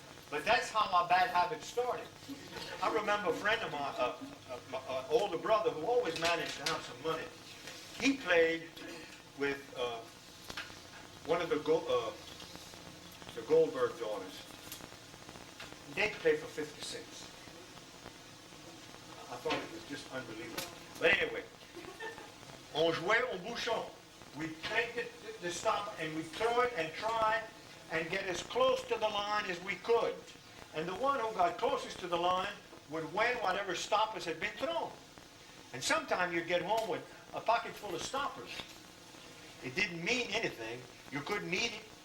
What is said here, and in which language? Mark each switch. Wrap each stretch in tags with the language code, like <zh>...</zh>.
<en>But that's how our bad habits started. I remember a friend of mine, my older brother, who always managed to have some money. He played with one of the Goldberg daughters. They'd play for 50 cents. I thought it was just unbelievable. But anyway,</en> <fr>on jouait au bouchon.</fr> <en>We'd take the stop and we'd throw it and try and get as close to the line as we could. And the one who got closest to the line would win whatever stoppers had been thrown. And sometimes you'd get home with a pocket full of stoppers. It didn't mean anything. You couldn't eat it.</en>